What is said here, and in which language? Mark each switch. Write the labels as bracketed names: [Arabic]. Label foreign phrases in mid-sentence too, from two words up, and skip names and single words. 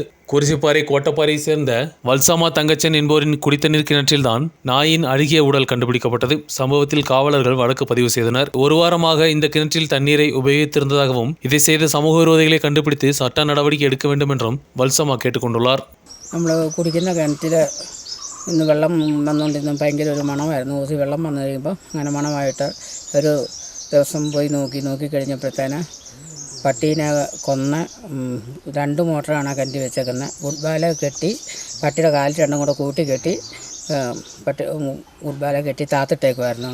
[Tamil] குறிச்சிப்பாறை கோட்டப்பாறையை சேர்ந்த வல்சமா தங்கச்சன் என்போரின் குடித்தண்ணீர் கிணற்றில்தான் நாயின் அழுகிய உடல் கண்டுபிடிக்கப்பட்டது. சம்பவத்தில் காவலர்கள் வழக்கு பதிவு செய்தனர். ஒரு வாரமாக இந்த கிணற்றில் தண்ணீரை உபயோகித்திருந்ததாகவும் இதை செய்த சமூக விரோதிகளை கண்டுபிடித்து சட்ட நடவடிக்கை எடுக்க வேண்டும் என்றும் வல்சமா கேட்டுக்கொண்டுள்ளார். [Malayalam] നമ്മൾ കുടിക്കുന്ന കിണറ്റിൽ ഇന്ന് വെള്ളം വന്നുകൊണ്ടിരുന്ന ഭയങ്കര ഒരു മണമായിരുന്നു. ഒരു വെള്ളം വന്നു കഴിയുമ്പോൾ അങ്ങനെ മണമായിട്ട് ഒരു ദിവസം പോയി നോക്കിക്കഴിഞ്ഞപ്പോഴത്തേന് പട്ടീനെ കൊന്ന് 2 മോട്ടറാണ് കിണറ്റി വെച്ചേക്കുന്നത്. ഫുട്ബാല കെട്ടി പട്ടിയുടെ കാലിൽ രണ്ടും കൂടെ കൂട്ടി കെട്ടി ഫുട്ബാല കെട്ടി താത്തിട്ടേക്കുമായിരുന്നു.